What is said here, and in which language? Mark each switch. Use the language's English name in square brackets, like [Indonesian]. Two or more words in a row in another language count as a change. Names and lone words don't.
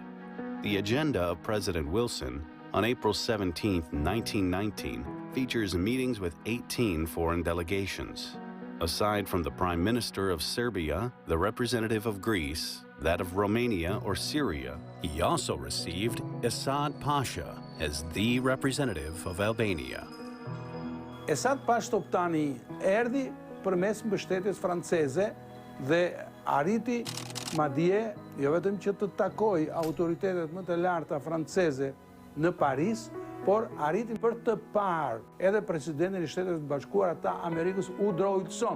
[English] The agenda of President Wilson on April 17, 1919, features meetings with 18 foreign delegations. Aside from the Prime Minister of Serbia, the representative of Greece, that of Romania or Syria, he also received Esad Pasha as the representative of Albania. [Albanian] Esad Pasha Toptani erdhi përmes mbështetjes franceze dhe arriti madje jo vetëm që të takoj autoritetet më të larta franceze në Paris, por arriti për të parë edhe presidentin e Shteteve të Bashkuara të Amerikës Ullson.